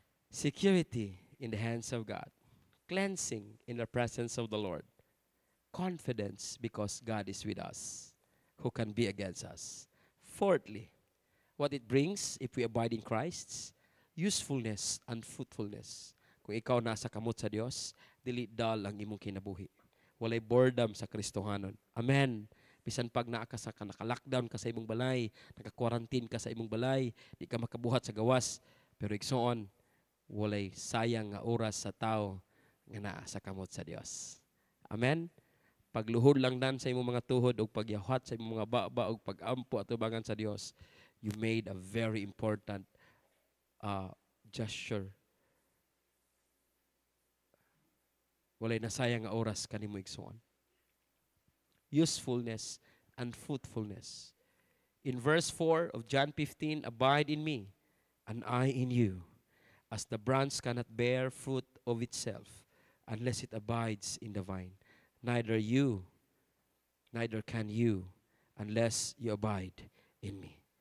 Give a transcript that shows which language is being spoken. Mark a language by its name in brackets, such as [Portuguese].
[English] Security in the hands of God. Cleansing in the presence of the Lord. Confidence because God is with us. Who can be against us? Fourthly, what it brings if we abide in Christ, usefulness and fruitfulness. [Cebuano] Kung ikaw nasa kamot sa Dios, dili dal ang imong kinabuhi. Walay boredom sa Kristohanon. Amen. Bisan pag naka-lockdown ka sa imong balay, naka-quarantine ka sa imong balay, di ka makabuhat sa gawas, pero igsoon, walay sayang nga oras sa tao nga naa sa kamot sa Dios. Amen. Pagluhod lang dan sa imong mga tuhod o pagyawhat sa imong mga baba o pagampo at tubangan sa Dios, [English] you made a very important gesture. [Cebuano] Walay nasayang nga oras kanimo igsoon. [English] Usefulness and fruitfulness. In verse 4 of John 15, abide in me, and I in you, as the branch cannot bear fruit of itself unless it abides in the vine. Neither can you, unless you abide in me.